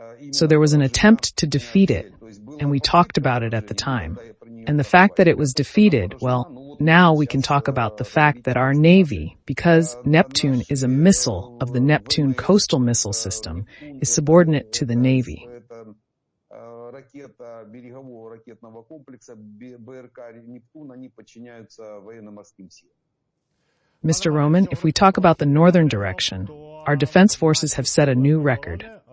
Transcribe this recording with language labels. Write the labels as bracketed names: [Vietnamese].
[English] So there was an attempt to defeat it, and we talked about it at the time. And the fact that it was defeated, well, now we can talk about the fact that our Navy, because Neptune is a missile of the Neptune coastal missile system, is subordinate to the Navy. [Russian] Ракета берегового ракетного комплекса БРК «Нептун», они подчиняются военно-морским силам. [English] Mr. Roman, if we talk about the northern direction, our defense forces have set a new record.